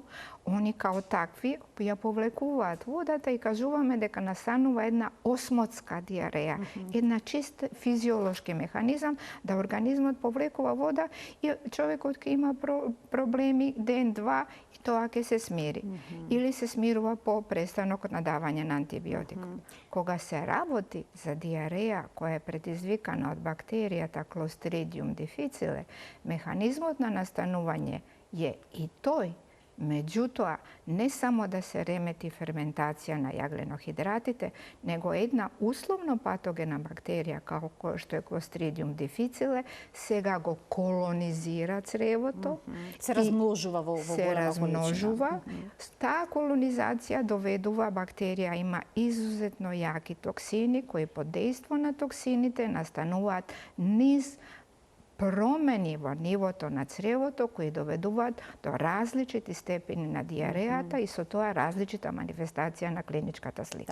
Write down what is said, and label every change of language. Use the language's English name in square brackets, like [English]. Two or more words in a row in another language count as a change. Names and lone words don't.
[Macedonian] Они као такви ја повлекуваат водата и кажуваме дека настанува една осмотска диареја, една чист физиолошки механизам да организмот повлекува вода и човекот ќе има проблеми ден-два и тоа ќе се смири. Или се смирува по престанокот на давање на антибиотик. Кога се работи за диареја која е предизвикана од бактеријата Clostridium difficile, механизмот на настанување е и тој Меѓутоа, не само да се ремети ферментација на јагленохидратите, него една условно патогена бактерија као што је Clostridium difficile сега го колонизира цревото. Се размножува во голема количина. Таа колонизација доведува бактерија, има изузетно јаки токсини кои под дејство на токсините настануваат низ промени во нивото на цревото кои доведуваат до различити степени на диарејата и со тоа различита манифестација на клиничката слика.